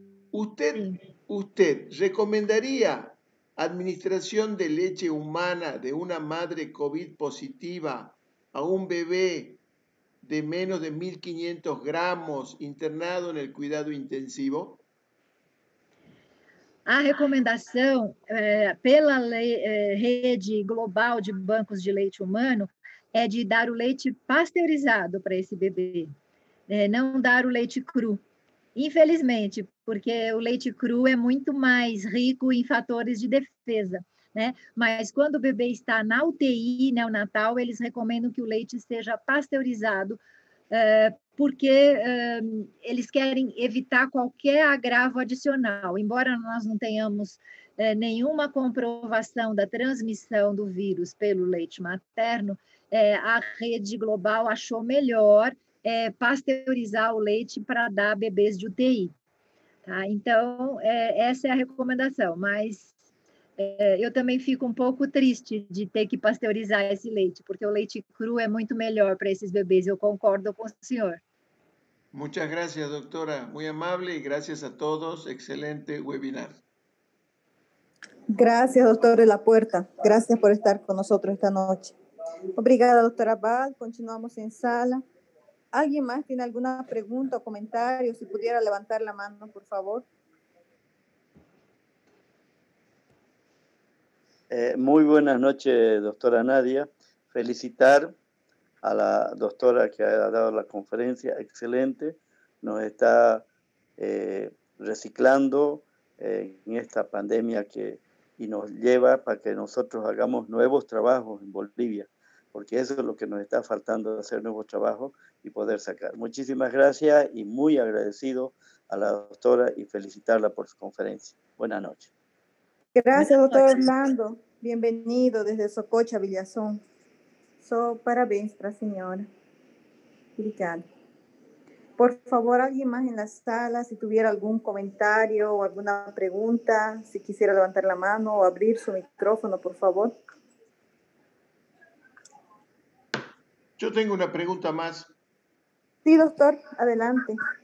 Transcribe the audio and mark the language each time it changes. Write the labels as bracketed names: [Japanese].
[Spanish] ¿Usted recomendaría administración de leche humana de una madre COVID positiva a un bebé de menos de 1.500 gramos internado en el cuidado intensivo? [Portuguese] A recomendação pela rede global de bancos de leite humano é de dar o leite pasteurizado para esse bebê, não dar o leite cru. Infelizmente, porque o leite cru é muito mais rico em fatores de defesa, né? Mas quando o bebê está na UTI neonatal, eles recomendam que o leite seja pasteurizado, porque eles querem evitar qualquer agravo adicional. Embora nós não tenhamos nenhuma comprovação da transmissão do vírus pelo leite materno, a rede global achou melhor pasteurizar o leite para dar a bebês de UTI. Tá? Então, essa é a recomendação, mas eu também fico um pouco triste de ter que pasteurizar esse leite, porque o leite cru é muito melhor para esses bebês, eu concordo com o senhor. [Spanish] Muchas gracias, doctora. Muy amable y gracias a todos. Excelente webinar. Gracias, doctor de la Puerta. Gracias por estar con nosotros esta noche. [Portuguese] Obrigada, [Spanish] doctora Abad. Continuamos en sala. ¿Alguien más tiene alguna pregunta o comentario? Si pudiera levantar la mano, por favor. Muy buenas noches, doctora Nadia. Felicitar a la doctora que ha dado la conferencia, excelente. Nos está reciclando en esta pandemia y nos lleva para que nosotros hagamos nuevos trabajos en Bolivia, porque eso es lo que nos está faltando, hacer nuevos trabajos y poder sacar. Muchísimas gracias y muy agradecido a la doctora y felicitarla por su conferencia. Buenas noches. Gracias, doctor Orlando. Bienvenido desde Sococha, Villazón. [Portuguese] Parabéns para a senhora. Obrigada. [Spanish] Por favor, alguien más en la sala, si tuviera algún comentario o alguna pregunta, si quisiera levantar la mano o abrir su micrófono, por favor. Yo tengo una pregunta más. Sí, doctor, adelante.